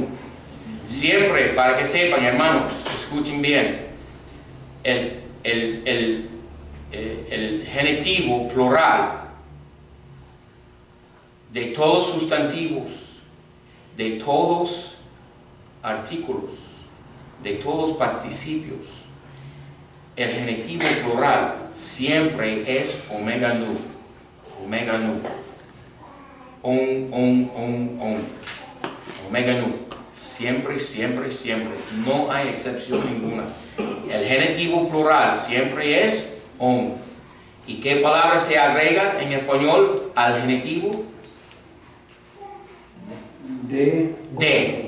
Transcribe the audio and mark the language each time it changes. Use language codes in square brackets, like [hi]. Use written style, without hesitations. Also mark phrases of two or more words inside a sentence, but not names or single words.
[es] Siempre, para que sepan, hermanos, escuchen bien, el genitivo plural de todos sustantivos, de todos artículos, de todos participios, el genitivo plural siempre es omega nu. Omega nu. Omega nu. Siempre, siempre, siempre. No hay excepción ninguna. El genitivo plural siempre es on. ¿Y qué palabra se agrega en español al genitivo? De.